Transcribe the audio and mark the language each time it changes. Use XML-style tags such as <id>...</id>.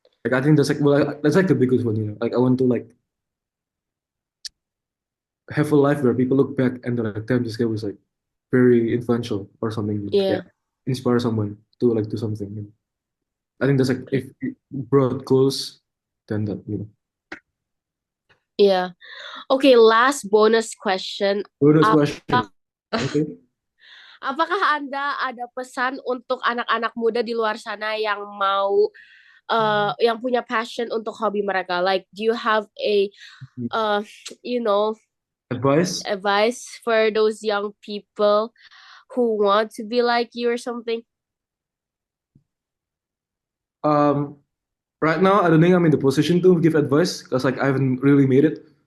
<en>Like I think that's like that's like the biggest one, Like I want to like have a life where people look back and they're like, damn, this guy was like very influential or something, Yeah. inspire someone to like do something. I think that's like if broad goals, then that Yeah. Okay, last bonus question. Bonus</en> <id>Apa,</id> <en>question. Okay.</en> <id>apakah Anda ada pesan untuk anak-anak muda di luar sana yang mau yang punya passion untuk hobi mereka?</id> <en>Like, do you have a uh, you know, Advice. advice for those young people who want to be like you or something? Um, right now I don't think I'm in the position to give advice because like I haven't really made it.</en>